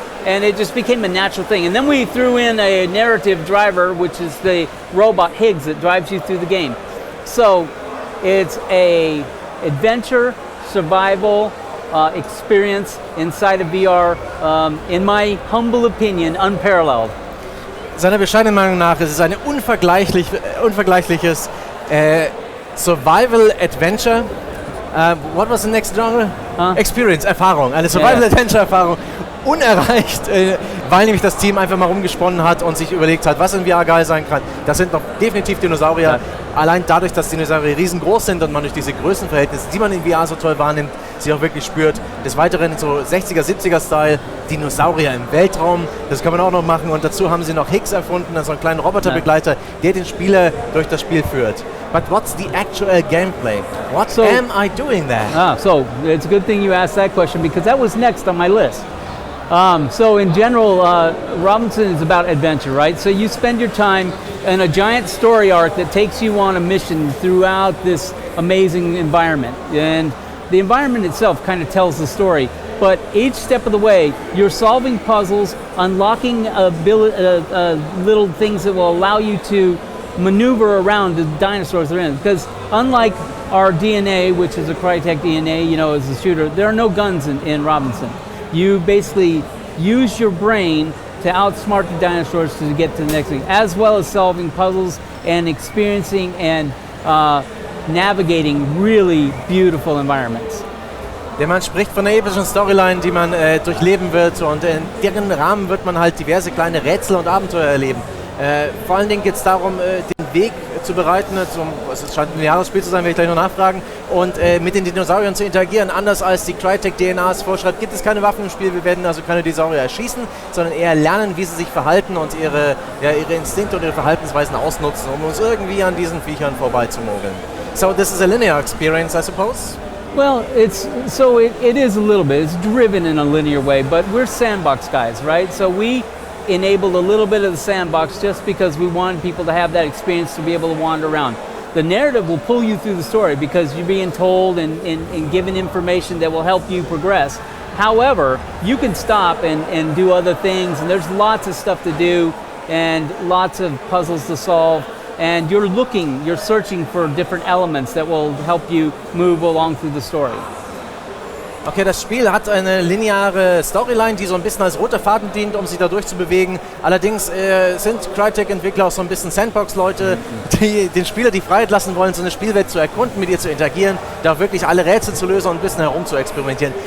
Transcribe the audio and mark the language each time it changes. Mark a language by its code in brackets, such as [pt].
[en] And it just became a natural thing. And then we threw in a narrative driver, which is the robot Higgs that drives you through the game. So it's a adventure, survival, experience inside of VR, in my humble opinion, unparalleled. [de] Seiner bescheidenen Meinung nach ist es ein unvergleichliches Survival-Adventure. [en] What was the next genre? Experience, [de] Erfahrung. Eine Survival-Adventure-Erfahrung. Unerreicht, weil nämlich das Team einfach mal rumgesponnen hat und sich überlegt hat, was in VR geil sein kann. Das sind noch definitiv Dinosaurier. Ja. Allein dadurch, dass Dinosaurier riesengroß sind und man durch diese Größenverhältnisse, die man in VR so toll wahrnimmt, sie auch wirklich spürt. Des Weiteren so 60er, 70er Style, Dinosaurier im Weltraum, das kann man auch noch machen. Und dazu haben sie noch Higgs erfunden, also einen kleinen Roboterbegleiter, der den Spieler durch das Spiel führt. [en] But what's the actual gameplay? What am I doing there? So it's a good thing you asked that question because that was next on my list. So in general, Robinson is about adventure, right? So you spend your time in a giant story arc that takes you on a mission throughout this amazing environment. And the environment itself kind of tells the story. But each step of the way, you're solving puzzles, unlocking little things that will allow you to maneuver around the dinosaurs they're in. Because unlike our DNA, which is a Crytek DNA, as a shooter, there are no guns in Robinson. You basically use your brain to outsmart the dinosaurs to get to the next thing, as well as solving puzzles and experiencing and navigating really beautiful environments. [de] Man spricht von einer epischen Storyline, die man durchleben wird und in deren Rahmen wird man halt diverse kleine Rätsel und Abenteuer erleben. Vor allen Dingen geht es darum, den Weg zu bereiten, es scheint ein Jahresspiel zu sein, werde ich gleich noch nachfragen, und mit den Dinosauriern zu interagieren. Anders als die Crytek DNA es vorschreibt, gibt es keine Waffen im Spiel, wir werden also keine Dinosaurier erschießen, sondern eher lernen, wie sie sich verhalten und ihre Instinkte und ihre Verhaltensweisen ausnutzen, um uns irgendwie an diesen Viechern vorbeizumogeln. [en] So this is a linear experience, I suppose? Well, it is a little bit. It's driven in a linear way, but we're sandbox guys, right? So we enabled a little bit of the sandbox just because we wanted people to have that experience to be able to wander around. The narrative will pull you through the story because you're being told and given information that will help you progress. However, you can stop and do other things, and there's lots of stuff to do and lots of puzzles to solve. And you're searching for different elements that will help you move along through the story. [de] Okay, das Spiel hat eine lineare Storyline, die so ein bisschen als roter Faden dient, um sich da durchzubewegen. Allerdings sind Crytek-Entwickler auch so ein bisschen Sandbox-Leute, die den Spieler die Freiheit lassen wollen, so eine Spielwelt zu erkunden, mit ihr zu interagieren, da auch wirklich alle Rätsel zu lösen und ein bisschen herum zu experimentieren.